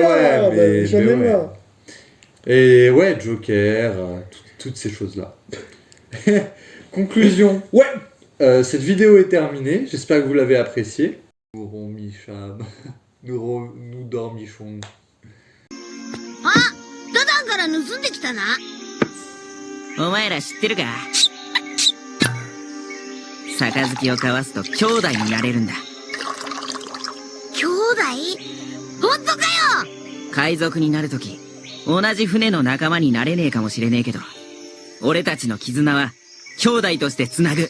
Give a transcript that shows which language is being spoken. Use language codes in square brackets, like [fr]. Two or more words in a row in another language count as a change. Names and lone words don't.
[fr] regarde, ouais, j'en ai mais ouais. marre. Et ouais, Joker, toutes ces choses-là. Conclusion. Ouais. Cette vidéo est terminée. J'espère que vous l'avez appréciée. Nous ronmichons. Nous dormichons. [ja] ダダンから盗んできたな。お前ら知ってるか？杯を交わすと兄弟になれるんだ。兄弟？本当かよ！海賊になるとき、同じ船の仲間になれねえかもしれねえけど、俺たちの絆は兄弟として繋ぐ。